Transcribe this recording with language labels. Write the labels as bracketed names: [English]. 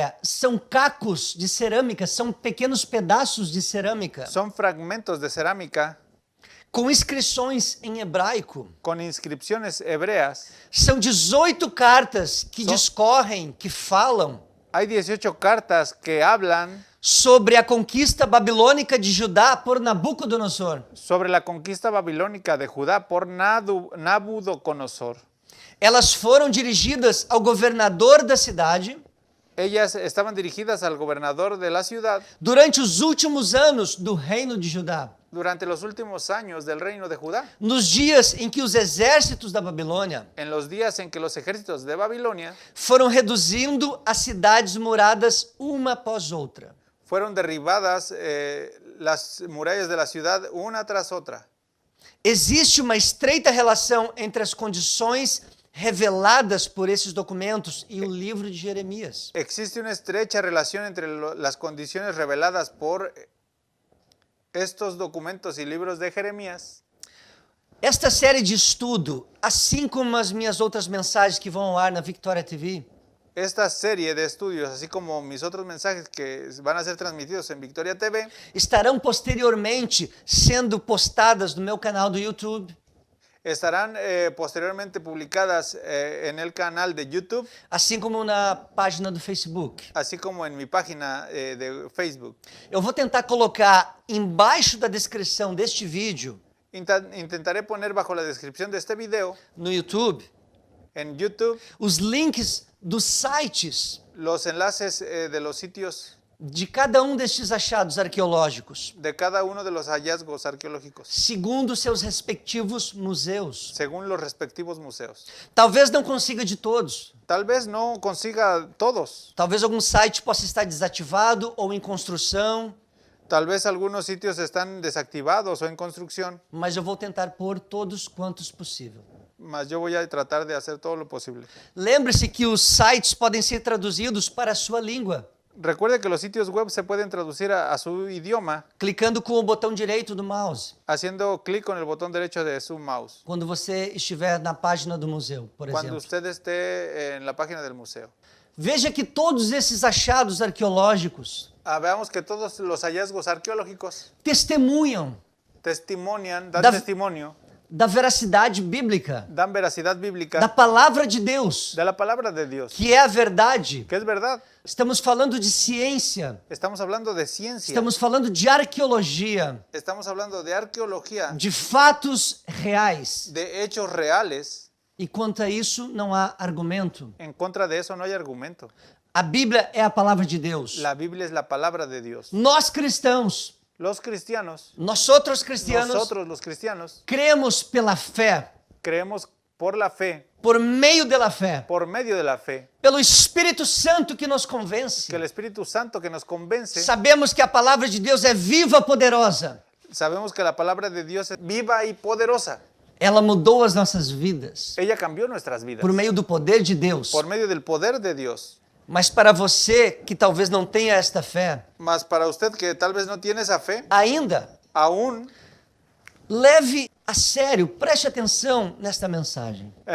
[Portuguese] São cacos de cerâmica, são pequenos pedaços de cerâmica [Spanish] son fragmentos de cerámica [Portuguese] com inscrições em hebraico. [Spanish] con inscripciones hebreas. [Portuguese] São 18 cartas que São- discorrem, que falam [Spanish] Hay 18 cartas que hablan [Portuguese] sobre a conquista babilônica de Judá por Nabucodonosor. [Spanish] sobre la conquista babilónica de Judá por Nabucodonosor. [Portuguese] Elas foram dirigidas ao governador da cidade [Spanish] Ellas estaban dirigidas al gobernador de la ciudad [Portuguese] durante os últimos anos do reino de Judá, [Spanish] durante los últimos años del reino de Judá, [Portuguese] nos dias em que os exércitos da Babilônia [Spanish] en los días en que los ejércitos de Babilonia [Portuguese] foram reduzindo as cidades muradas uma após outra. [Spanish] fueron derribadas las murallas de la ciudad una tras otra. [Portuguese] Existe uma estreita relação entre as condições reveladas por esses documentos e o livro de Jeremias. [Spanish] Existe una estrecha relación entre las condiciones reveladas por estos documentos y libros de Jeremías. [Portuguese] Esta série de estudo, assim como as minhas outras mensagens que vão ao ar na Victoria TV, [Spanish] Esta serie de estudios, así como mis otros mensajes que van a ser transmitidos en Victoria TV, [Portuguese] estarão posteriormente sendo postadas no meu canal do YouTube, [Spanish] estarán posteriormente publicadas en el canal de YouTube, [Portuguese] assim como na página do Facebook. [Spanish] así como en mi página de Facebook. [Portuguese] Eu vou tentar colocar embaixo da descrição deste vídeo [Spanish] Intentaré poner bajo la descripción de este video [Portuguese] no YouTube [Spanish] en YouTube [Portuguese] os links dos sites [Spanish] los enlaces de los sitios [Portuguese] de cada destes achados arqueológicos, [Spanish] de cada uno de los hallazgos arqueológicos, [Portuguese] segundo seus respectivos museus. [Spanish] según los respectivos museos. [Portuguese] Talvez não consiga de todos. [Spanish] Tal vez no consiga todos. [Portuguese] Talvez algum site possa estar desativado ou em construção, [Spanish] Tal vez algunos sitios están desactivados o en construcción, [Portuguese] mas eu vou tentar pôr todos quantos possível. [Spanish] mas yo voy a tratar de hacer todo lo posible. [Portuguese] Lembre-se que os sites podem ser traduzidos para a sua língua, [Spanish] Recuerde que los sitios web se pueden traducir a su idioma [Portuguese] clicando com o botão direito do mouse, [Spanish] haciendo clic con el botón derecho de su mouse, [Portuguese] quando você estiver na página do museu, por [Spanish] cuando [Portuguese] exemplo. [Spanish] usted esté en la página del museo. [Portuguese] Veja que todos esses achados arqueológicos [Spanish] Veamos que todos los hallazgos arqueológicos [Portuguese] testemunham [Spanish] testimonian, dan Da- testimonio, [Portuguese] da veracidade bíblica, [Spanish] dan veracidad bíblica [Portuguese] da palavra de Deus, [Spanish] de la palabra de Dios, [Portuguese] que é a verdade. [Spanish] que es verdad. [Portuguese] Estamos falando de ciência, [Spanish] Estamos hablando de ciencia, [Portuguese] estamos falando de arqueologia, [Spanish] estamos hablando de arqueología, [Portuguese] de fatos reais. [Spanish] de hechos reales. [Portuguese] E quanto a isso, não há argumento. [Spanish] En contra de eso no hay argumento. [Portuguese] A Bíblia é a palavra de Deus. [Spanish] La Biblia es la palabra de Dios. [Portuguese] Nós cristãos, [Spanish] Los cristianos, [Portuguese] nós outros cristianos, [Spanish] nosotros los cristianos, [Portuguese] cremos pela fé, [Spanish] creemos por la fe, [Portuguese] por meio da fé, [Spanish] por medio de la fe, [Portuguese] pelo Espírito Santo que nos convence. [Spanish] que el Espíritu Santo que nos convence, [Portuguese] Sabemos que a palavra de Deus é viva, poderosa. [Spanish] sabemos que la palabra de Dios es viva y poderosa. [Portuguese] Ela mudou as nossas vidas [Spanish] Ella cambió nuestras vidas [Portuguese] por meio do poder de Deus. [Spanish] por medio del poder de Dios. [Portuguese] Mas para você que talvez não tenha esta fé, [Spanish] Mas para usted que tal vez no tiene esa fe, [Portuguese] ainda [Spanish] aún [Portuguese] leve a sério, preste atenção nesta mensagem,